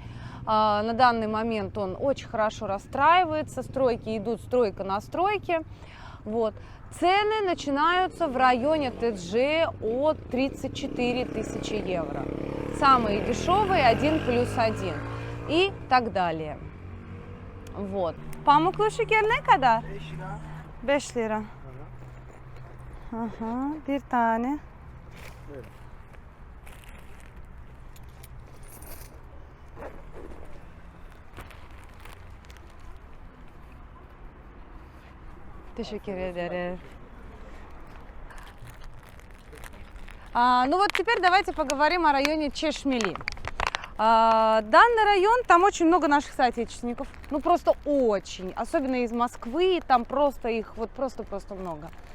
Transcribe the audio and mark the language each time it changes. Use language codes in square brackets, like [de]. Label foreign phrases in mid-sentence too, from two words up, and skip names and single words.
[ru] На данный момент он очень хорошо расстраивается. Стройки идут, стройка на стройке. Вот. Цены начинаются в районе ТДЖ от 34 тысячи евро. Самые дешевые 1+1 и так далее. Вот. [tr] Pamuklu şeker ne kadar? 5 lira. Aha, bir tane. Teşekkür ederim. [ru] Ну вот теперь давайте поговорим о районе Чешмели. Данный район, там очень много наших соотечественников, ну просто очень, особенно из Москвы, там просто их вот просто много.